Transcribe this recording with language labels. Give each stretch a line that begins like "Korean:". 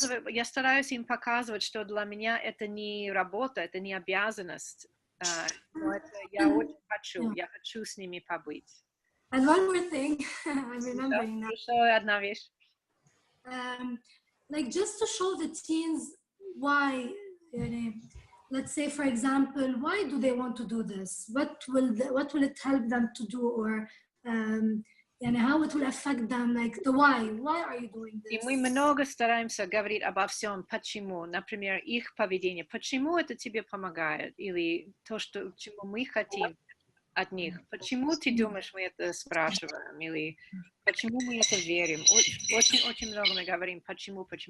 Russian: Я стараюсь им показывать, что для меня это не работа, это не обязанность. Но это я очень хочу, я хочу с ними побыть.
English: And one more thing, I'm remembering now.
Russian: Еще одна вещь.
English: Like just to show the teens why, let's say for example, why do they want to do this? What will it help them to do, or how it will affect them? Like the why are you doing this?
Russian: И мы много стараемся говорить обо всем, почему, например, их поведение, почему это тебе помогает, или то, чему мы хотим от них. Почему ты думаешь, мы это спрашиваем, или почему мы это верим? Очень много мы говорим, почему.